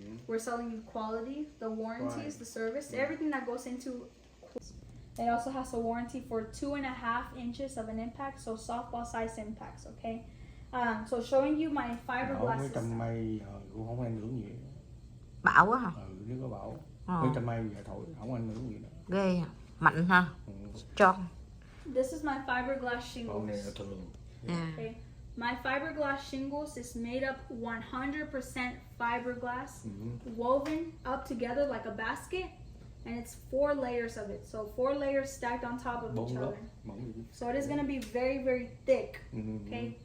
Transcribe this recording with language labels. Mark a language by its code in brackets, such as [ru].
[en] We're selling you quality, the warranties, the service, everything that goes into. It also has a warranty for 2.5 inches of an impact, so softball size impacts. Okay. So showing you my fiberglass system. [vi] Cũng không ảnh hưởng gì. Bão quá hả? Nếu có bão. Mấy trăm may giờ thổi không ảnh hưởng gì nữa. Ghê hả? Mạnh ha? Strong. [en] This is my fiberglass shingles. Yeah. Okay. My fiberglass shingles is made up 100% fiberglass, woven up together like a basket, and it's 4 layers of it. So 4 layers stacked on top of each other. So it is going to be very, very thick. Okay.